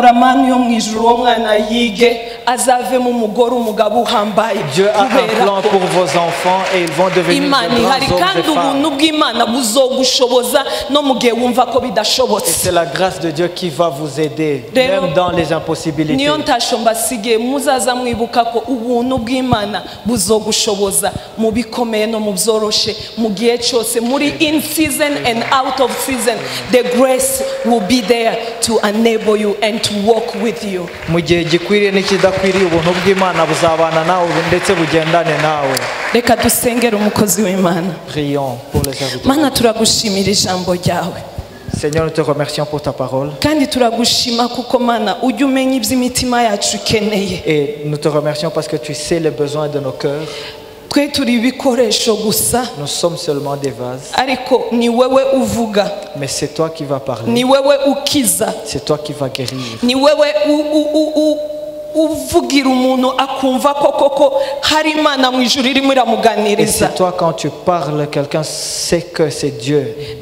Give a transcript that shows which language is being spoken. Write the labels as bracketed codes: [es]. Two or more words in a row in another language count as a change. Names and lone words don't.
[fr] un plan pour vos enfants et ils vont devenir de grands hommes et femmes. Et c'est la grâce de Dieu qui va vous aider, même dans les impossibilités. [en] In season and out of season, the grace will be there to enable you and to walk with you. [rw] Reka dusengere umukozi w'Imana. [fr] Prions pour les serviteurs. [rw] Mana turagushimira ijambo ryawe. [fr] Seigneur, nous te remercions pour ta parole. [rw] Kandi turagushima kuko Mana ujya umenya iby'imitima yacu ikeneye. [fr] Et nous te remercions parce que tu sais les besoins de nos cœurs. Nous sommes seulement des vases. Mais c'est toi qui vas parler. C'est toi qui vas guérir. Et c'est toi quand tu parles, quelqu'un sait que c'est Dieu.